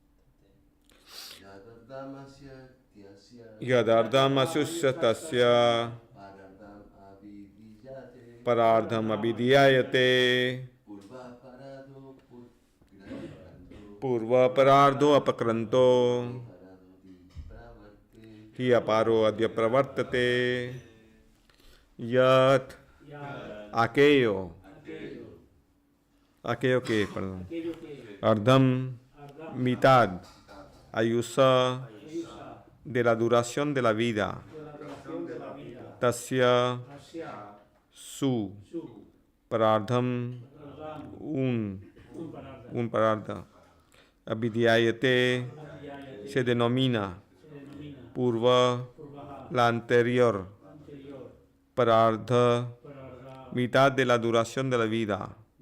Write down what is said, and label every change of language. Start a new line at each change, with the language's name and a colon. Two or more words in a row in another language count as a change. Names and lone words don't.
Sanskrit: Yadardham asusyatasya parardham abhidhyayate purva parardo apakranto hi aparo adya pravartate.
Spanish: Yat aquello que, perdón, ardham mitad, ayusa de la duración de la vida, tasya su parardham un parardha, abhidhyayate se denomina, purva la anterior, parardha mitad de la duración de la vida,